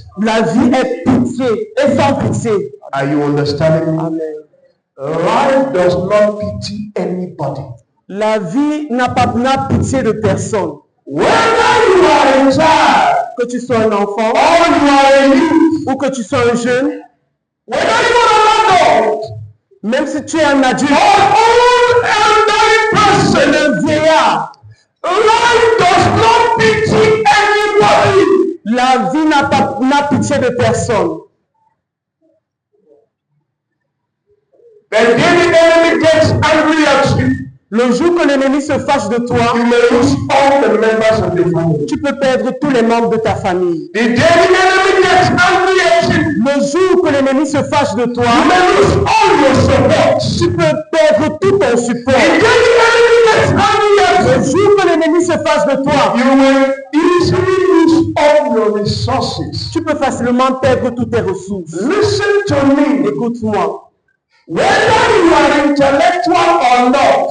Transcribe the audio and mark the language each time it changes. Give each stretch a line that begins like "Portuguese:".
French: La vie est pitié, est sans pitié.
English: Are you understanding? Amen. Life does not pity anybody.
French: La vie n'a pitié de personne.
English: Whether you are a child,
French: que tu sois un enfant,
English: or you are a youth,
French: ou que tu sois un jeune,
English: whether you are an adult,
French: même si tu es un adulte,
English: or old elderly person,
French: un vieillard,
English: life does not pity anybody.
French: La vie n'a pitié de personne.
English: The day the enemy gets angry at you,
French: le jour que l'ennemi se fâche de toi,
English: you may lose all the members of the family.
French: Tu peux perdre tous les membres de ta famille.
English: The day the enemy gets angry at you,
French: le jour que l'ennemi se fâche de toi,
English: you may lose all your support.
French: Tu peux perdre tout ton support.
English: The day the enemy gets angry at you,
French: le jour que l'ennemi se fâche de toi,
English: you will easily lose all your resources.
French: Tu peux facilement perdre toutes tes ressources.
English: Listen to me.
French: Écoute-moi.
English: Whether you are intellectual or not,